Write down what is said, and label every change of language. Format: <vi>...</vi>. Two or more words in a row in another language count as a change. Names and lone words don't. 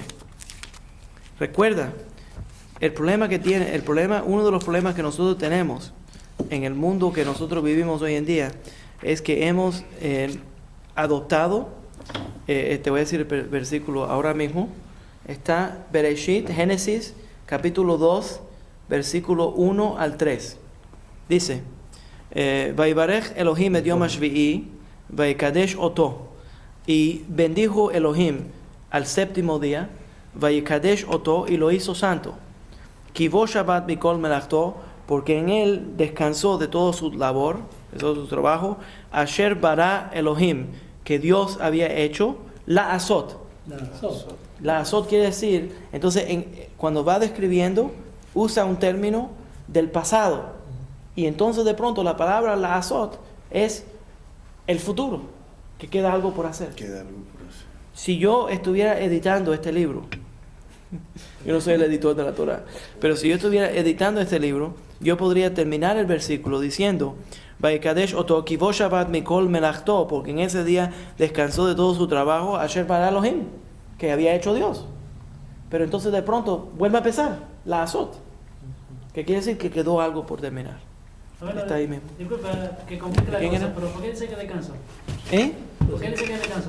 <es>Recuerda, uno de los problemas que nosotros tenemos en el mundo que nosotros vivimos hoy en día es que hemos adoptado, te voy a decir el versículo ahora mismo, está Bereshit, Génesis, capítulo 2, versículo 1 al 3. Dice,</es> <he>ויברך אלהים את יום השביעי ויקדש אותו.</he> <es>Y bendijo Elohim al séptimo día,</es> <he>ויקדש אותו,</he> <es>y lo hizo santo.</es> <he>כי בו שבת מכל מלאכתו,</he> <es>porque en él descansó de todo su labor, de todo su trabajo.</es> <he>אשר ברא אלהים,</he> <es>que Dios había hecho,</es> <he>לעשות. לעשות</he> <es>quiere decir, entonces cuando va describiendo, usa un término del pasado. Y entonces de pronto la palabra</es> <he>לעשות</he> <es>es el futuro, que queda algo por hacer. Si yo estuviera editando este libro, yo no soy el editor de la Torah, pero si yo estuviera editando este libro, yo podría terminar el versículo diciendo,</es> <he>ויקדש אותו כי בו שבת מכל מלאכתו,</he> <es>porque en ese día descansó de todo su trabajo,</es> <he>אשר ברא אלהים,</he> <es>que había hecho Dios. Pero entonces de pronto vuelve a empezar</es> <he>לעשות,</he> <es>que quiere decir que quedó algo por terminar. Bueno, está ahí mismo. Disculpa que complique la cosa, pero ¿por qué dice que descansó? ¿Por qué dice que descansó?</es>